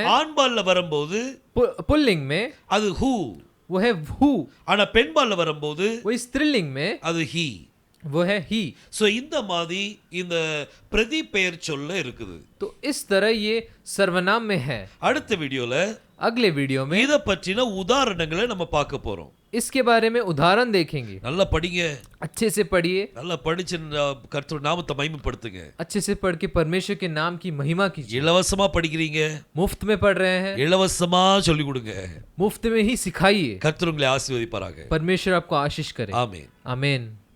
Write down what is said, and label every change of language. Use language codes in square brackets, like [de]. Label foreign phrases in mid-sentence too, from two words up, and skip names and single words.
[ta] ஆண்பால்ல வரும்போது [hi] पुल्लिंग में [ta] அது ஹூ, [hi] वो है हु. [ta] ஆனா பெண்பால்ல வரும்போது [hi] वही स्त्रीलिंग में [ta] அது ஹீ. [hi] वो है ही. [ta] சோ இந்த மாதிரி இந்த பிரதீப் பெயர் சொல்ல இருக்குது. [hi] तो इस तरह ये सर्वनाम में है. [ta] அடுத்த வீடியோல [hi] अगले वीडियो में [ta] இத பற்றின உதாரணங்களை நம்ம பார்க்க போறோம். [hi] इसके बारे में उदाहरण देखेंगे. [ta] நல்லா படிங்க, [hi] अच्छे से पढ़िए, [ta] நல்லா படிச்சு கர்த்தருடைய நாமத்தை மகிமைப்படுத்துங்க. [hi] अच्छे से पढ़ के परमेश्वर के नाम की महिमा कीजिए. [ta] இலவசமா படிக்கிறீங்க, [hi] मुफ्त में पढ़ रहे हैं, [ta] இலவசமா சொல்லி கொடுங்க. [hi] मुफ्त में ही सिखाइए. [ta] கர்த்தர் உங்களை ஆசீர்வதிப்பாராக. [hi] परमेश्वर आपको आशीष करे. [ta] ஆமென். [hi] आमीन.